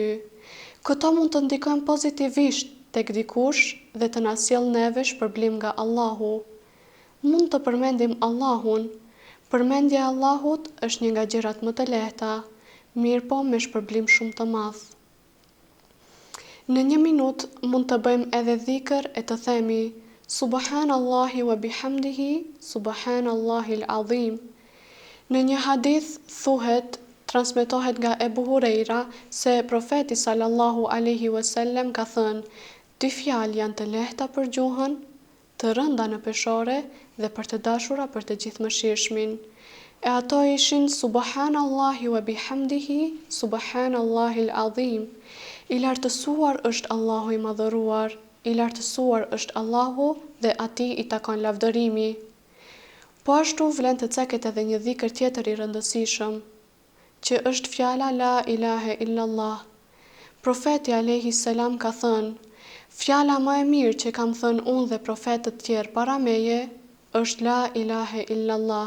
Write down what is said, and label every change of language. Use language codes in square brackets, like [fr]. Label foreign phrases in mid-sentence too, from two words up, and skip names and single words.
[sq] Këto mund të ndikojnë pozitivisht tek dikush dhe të na sjellë neve shpërblim nga Allahu. Mund të përmendim Allahun. Përmendja e Allahut është një nga gjërat më të lehta, mirë po me shpërblim shumë të madh. Në 1 minutë mund të bëjmë edhe dhikr e të themi [ar] سبحان الله وبحمده سبحان الله العظيم. [sq] Në një hadith transmetohet nga Ebu Hurejra se profeti [ar] صلى الله عليه وسلم [sq] ka thënë: 2 fjalë janë të lehta për gjuhën, të rënda në peshore dhe për të dashura për të gjithëmëshirshmin. E ato ishin [ar] سبحان الله وبحمده سبحان الله العظيم. [sq] I lartësuar është Allahu i madhëruar, i lartësuar është Allahu dhe atij i takon lavdërimi. Po ashtu vlen të ceket edhe një dhikër tjetër i rëndësishëm, që është fjala [ar] لا إله إلا الله. [sq] Profeti [ar] عليه السلام [sq] ka thënë: fjala më e mirë që kam thënë unë dhe profetët tjerë para meje është [ar] لا إله إلا الله.